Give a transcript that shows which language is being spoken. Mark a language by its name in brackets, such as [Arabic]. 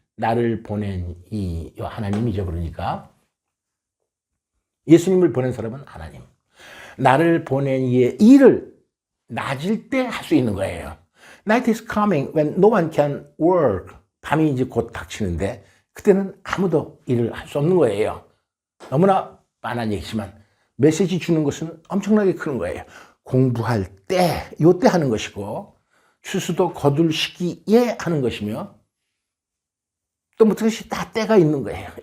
[Korean] 나를 보낸 이 하나님이죠. 그러니까 예수님을 보낸 사람은 하나님. 나를 보낸 이의 일을 낮을 때 할 수 있는 거예요. [English] Night is coming when no one can work. [Korean] 밤이 이제 곧 닥치는데 그때는 아무도 일을 할 수 없는 거예요. 너무나 뻔한 얘기지만 메시지 주는 것은 엄청나게 큰 거예요. 공부할 때, 요때 하는 것이고 추수도 거둘 시기에 하는 것이며 또 뭐 그것이 다 때가 있는 거예요.